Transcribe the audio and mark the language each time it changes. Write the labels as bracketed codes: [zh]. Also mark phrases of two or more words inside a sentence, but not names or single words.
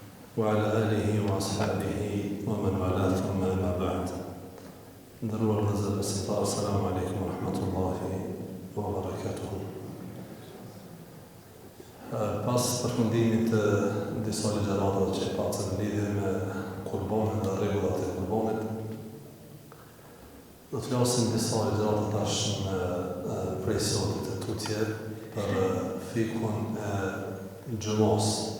[ar] وعلى آله وأصحابه ومن والاه ثم أما بعد. [sq] Ndërruar vëllezër besimtar, [ar] السلام عليكم ورحمة الله وبركاته. [sq] Pas përfundimit të disa ligjëratave që pasën në lidhje me kurbanin dhe rregullat e kurbanit, do të flasim disa ligjërata tash në prej sotit të tutje për fikun e gjumos.